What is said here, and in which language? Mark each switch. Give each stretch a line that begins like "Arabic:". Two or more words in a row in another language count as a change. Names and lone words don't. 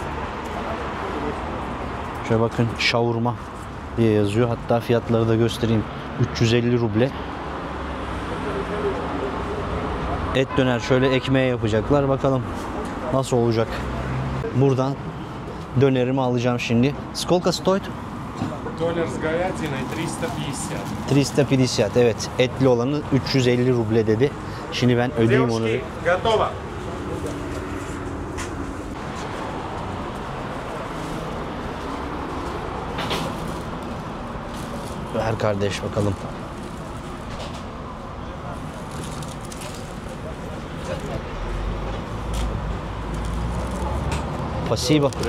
Turkish: Şöyle bakın, şavurma diye yazıyor. Hatta fiyatları da göstereyim. 350 ruble. Et döner, şöyle ekmeğe yapacaklar. Bakalım nasıl olacak. Buradan dönerimi alacağım şimdi.
Russian: Сколько стоит? Dolar с говядиной 350.
Turkish: 350, evet. Etli olanı 350 ruble dedi. Şimdi ben ödeyeyim onu.
Russian: Девушки, готово.
Turkish: Ver kardeş bakalım.
Russian: Pasiba.